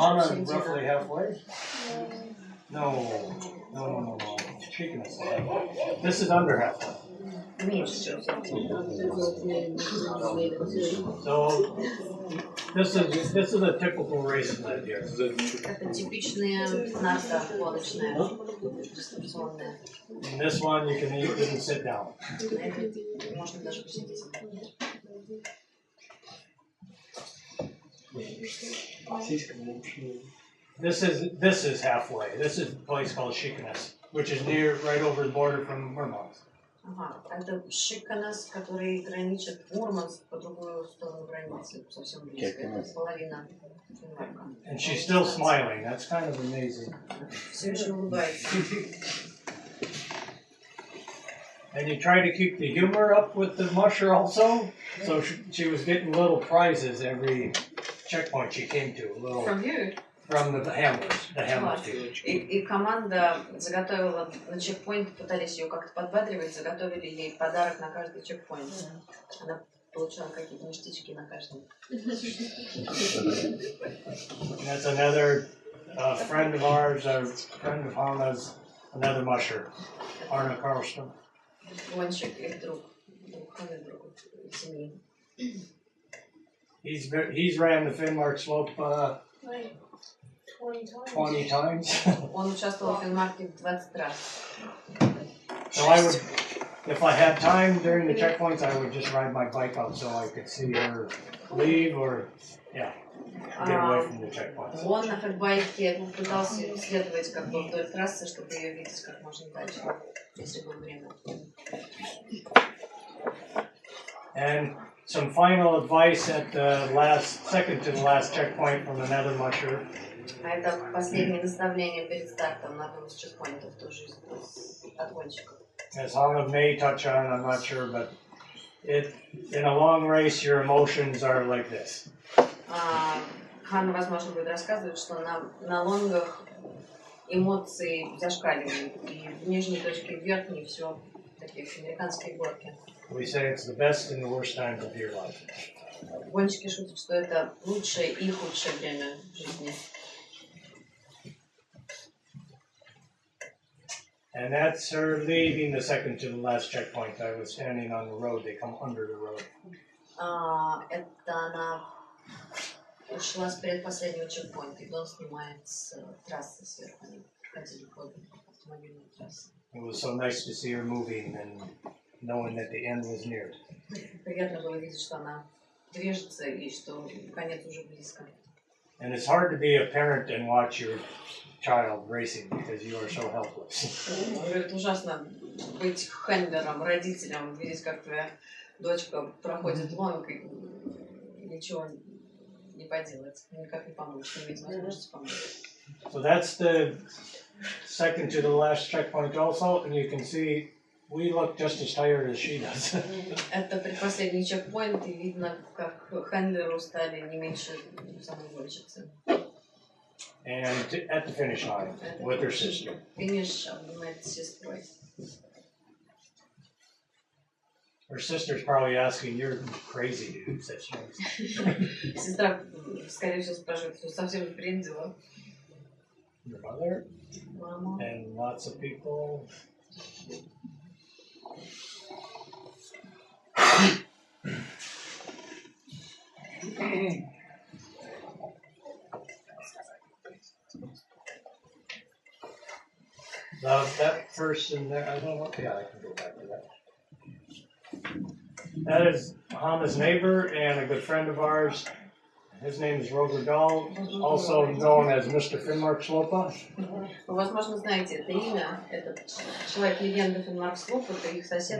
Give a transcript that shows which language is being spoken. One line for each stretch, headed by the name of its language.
Russian: Hana середина.
English: roughly halfway? No. Shaking us. This is under halfway.
Russian: Меньше, чем
English: So this is a typical race sled here.
Russian: Это типичная нарта лодочная, дистанционная.
English: In this one you can sit down.
Russian: На этой можно даже посидеть.
English: This is halfway. This is a place called Shikanes, which is right over the border from Murmansk.
Russian: Ага, это Шиканас, который граничит Мурманск по другую сторону границы, совсем близко. Это половина Финмарка.
English: And she's still smiling. That's kind of amazing.
Russian: Все еще улыбается.
English: And you try to keep the humor up with the musher also. So she was getting little prizes every checkpoint she came to. From you? From the handlers team.
Russian: И команда заготовила на чекпоинт, пытались ее как-то подбадривать, заготовили ей подарок на каждый чекпоинт. Она получала какие-то ништячки на каждом.
English: That's another friend of ours, a friend of Hana's, another musher, Arne Karlström.
Russian: Гонщик, их друг Ханы, друг семьи.
English: He's ran the Finnmarkslopet Like 20 times.
Russian: Он участвовал в Финмарке 20 раз.
English: So if I had time during the checkpoints, I would just ride my bike out so I could see her leave or, get away from the checkpoints.
Russian: Он на фэтбайке пытался исследовать как бы вдоль трассы, чтобы ее видеть как можно дальше, если было время.
English: And some final advice at the second to the last checkpoint from another musher.
Russian: А это последнее наставление перед стартом на одном из чекпоинтов тоже от гонщиков.
English: As Hana may touch on, I'm not sure, but in a long race, your emotions are like this.
Russian: Хана, возможно, будет рассказывать, что на лонгах эмоции зашкаливают. И в нижней точке, в верхней все такие американские горки.
English: We say it's the best and the worst times of your life.
Russian: Гонщики шутят, что это лучшее и худшее время в жизни.
English: And that's her leaving the second to the last checkpoint. I was standing on the road. They come under the road.
Russian: Это она ушла с предпоследнего чекпоинта, и Дон снимает с трассы сверху. Они проходили по автомобильной трассе.
English: It was so nice to see her moving and knowing that the end was near.
Russian: Приятно было видеть, что она движется и что конец уже близко.
English: And it's hard to be a parent and watch your child racing because you are so helpless.
Russian: Это ужасно быть хендлером, родителем, видеть, как твоя дочка проходит гонку, и ничего не поделать, никак не помочь, не иметь возможности помочь.
English: So that's the second to the last checkpoint also, and you can see we look just as tired as she does.
Russian: Это предпоследний чекпоинт, и видно, как хендлеры устали не меньше самой гонщицы.
English: And at the finish line with her sister.
Russian: Финиш обнимает с сестрой.
English: Her sister's probably asking, "You're crazy, dude." Said she.
Russian: Сестра, скорее всего, спрашивает, что совсем не приедила.
English: Your mother
Russian: Мама.
English: and lots of people. That person there, I don't know. Yeah, I can go back to that. That is Hama's neighbor and a good friend of ours. His name is Roger Dahl, also known as Mr. Finnmarkslopet.
Russian: Вы, возможно, знаете это имя. Это человек-легенда Finnmarkslopet, их сосед.